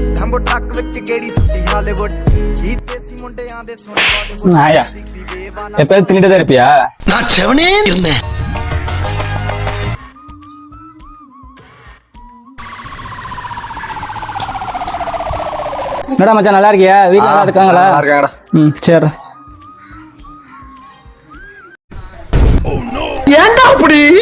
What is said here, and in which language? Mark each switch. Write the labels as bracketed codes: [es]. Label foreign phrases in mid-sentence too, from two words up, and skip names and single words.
[pa] ਰੈਂਬੋ ਟੱਕ ਵਿੱਚ ਗੇੜੀ ਸੁੱਟੀ ਹਾਲੀਵੁੱਡ ਇਹ ਦੇਸੀ ਮੁੰਡਿਆਂ ਦੇ ਸੁਣ ਬਾਲੀਵੁੱਡ [ta] ஆயா எப்பயாவது தின்னுட்டு தான் இருப்பியா? நான் செவனே இருந்தேன். என்னடா மச்சான் நல்லா இருக்கியா? வீட்டுல நல்லா இருக்காங்களா? இருக்காங்கடா. ம் சரி. ஏன்டா அப்படி?